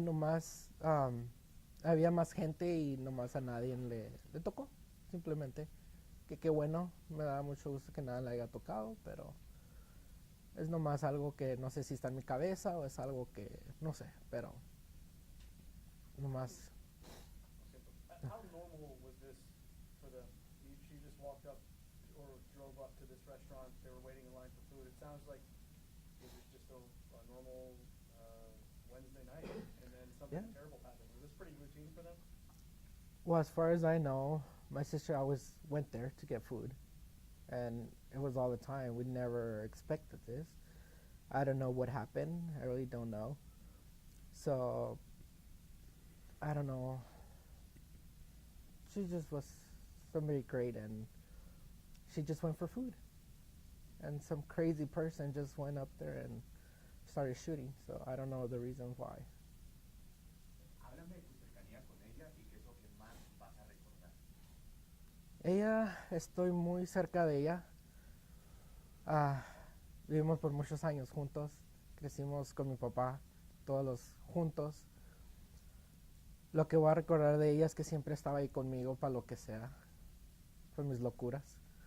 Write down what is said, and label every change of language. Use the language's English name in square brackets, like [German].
[Spanish] Nomás había más gente y nomás a nadie le tocó, simplemente. Que qué bueno, me da mucho gusto que nada le haya tocado, pero es nomás algo que no sé si está en mi cabeza o es algo que no sé, pero nomás. [English] How normal was this for them? She just walked up or drove up to this restaurant. They were waiting in line for food. It sounds like it was just a normal Wednesday night, and then something terrible happened. Was this pretty routine for them? Well, as far as I know, my sister always went there to get food, and it was all the time. We never expected this. I don't know what happened. I really don't know. So I don't know. She just was somebody great, and she just went for food. And some crazy person just went up there and started shooting. So I don't know the reason why. [Spanish] Háblame de tu cercanía con ella y qué es lo que más vas a recordar. Ella, estoy muy cerca de ella. Ah, vivimos por muchos años juntos. Crecimos con mi papá, todos los juntos. Lo que voy a recordar de ella es que siempre estaba ahí conmigo para lo que sea, por mis locuras.